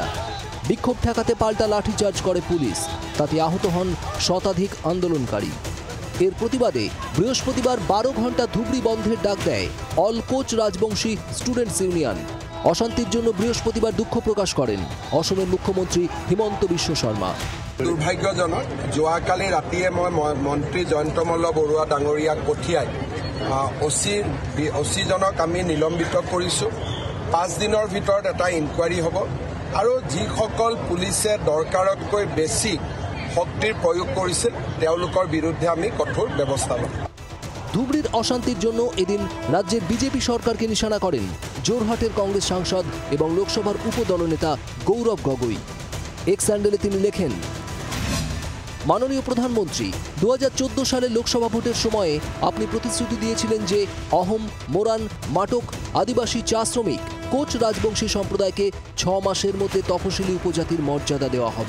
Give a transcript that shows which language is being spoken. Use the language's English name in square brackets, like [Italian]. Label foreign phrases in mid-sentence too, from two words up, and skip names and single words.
[Bangla] বিক্ষোভ ঠেকাতে পাল্টা লাঠিচার্জ করে পুলিশ, তাতে আহত হন শতাধিক আন্দোলনকারী। এর প্রতিবাদে বৃহস্পতিবার 12 ঘন্টা ধুবড়ী বন্ধের ডাক দেয় অল কোচ রাজবংশী স্টুডেন্টস ইউনিয়ন। অশান্তির জন্য বৃহস্পতিবার দুঃখ প্রকাশ করেন অসমের মুখ্যমন্ত্রী হিমন্ত বিশ্ব শর্মা। [Assamese] দুর্ভাগ্যজনক, যোৱাকালি ৰাতিয়ে মই মন্ত্ৰী জয়ন্ত মল্ল বৰুৱা ডাঙৰীয়াক পঠিয়াই অচিজনক আমি নিলম্বিত কৰিছোঁ। 5 দিনৰ ভিতৰত এটা ইনকুৱাৰী হ'ব আৰু যিসকল পুলিচে দৰকাৰতকৈ বেছি শক্তিৰ প্ৰয়োগ কৰিছিল তেওঁলোকৰ বিৰুদ্ধে আমি কঠোৰ ব্যৱস্থা ল'ম। [Bangla] ধুবড়ীর অশান্তির জন্য এদিন রাজ্যের বিজেপি সরকারকে নিশানা করেন জোরহাটের কংগ্রেস সাংসদ এবং লোকসভার উপদলনেতা গৌরব গগৈ। এক্স হ্যান্ডেলে তিনি লেখেন, মাননীয় প্রধানমন্ত্রী, 2014 সালের লোকসভা ভোটের সময়ে আপনি প্রতিশ্রুতি দিয়েছিলেন যে অহম, মোরান, মাটক, আদিবাসী চা শ্রমিক কোচ রাজবংশী সম্প্রদায়কে 6 মাসের মধ্যে তফসিলি উপজাতির মর্যাদা দেওয়া হবে।